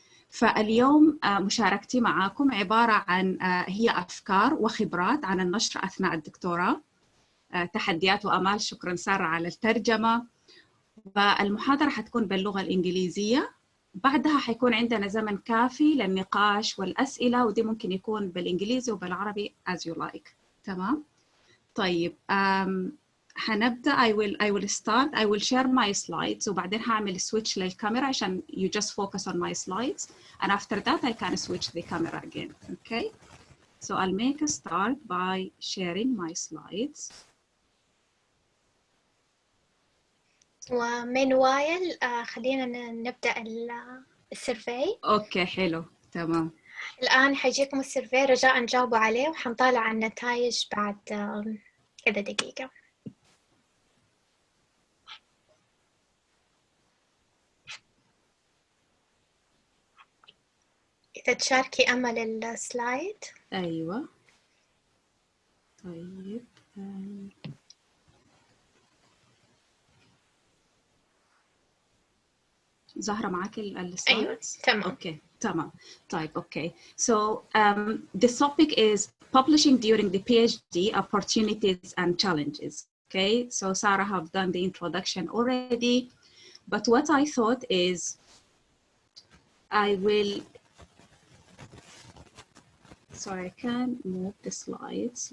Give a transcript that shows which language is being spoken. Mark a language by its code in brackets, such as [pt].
[ar] فاليوم مشاركتي معاكم عبارة عن هي أفكار وخبرات عن النشر أثناء الدكتوراه، تحديات وأمال. شكرا سارة على الترجمة. والمحاضرة حتكون باللغة الإنجليزية، بعدها حيكون عندنا زمن كافي للنقاش والأسئلة، ودي ممكن يكون بالإنجليزي وبالعربي [en] as you like. [ar] تمام؟ طيب هنبدأ. [en] I will start. I will share my slides، [ar] وبعدين هعمل switch للكاميرا عشان [en] you just focus on my slides, and after that I can switch the camera again. Okay? So I'll make a start by sharing my slides. [ar] ومن وايل خلينا نبدأ السيرفي. أوكي حلو تمام. الآن حيجيكم السيرفي، رجاء جاوبوا عليه، وحنطالع النتائج بعد كذا دقيقة. إذا تشاركي أمل السلايد. أيوة طيب زهرة معاك السلايدز؟ أيوة تمام. أوكي تمام. طيب okay. [en] So the topic is publishing during the PhD, opportunities and challenges. Okay, so Sarah have done the introduction already, but what I thought is I will, sorry, I can't move the slides.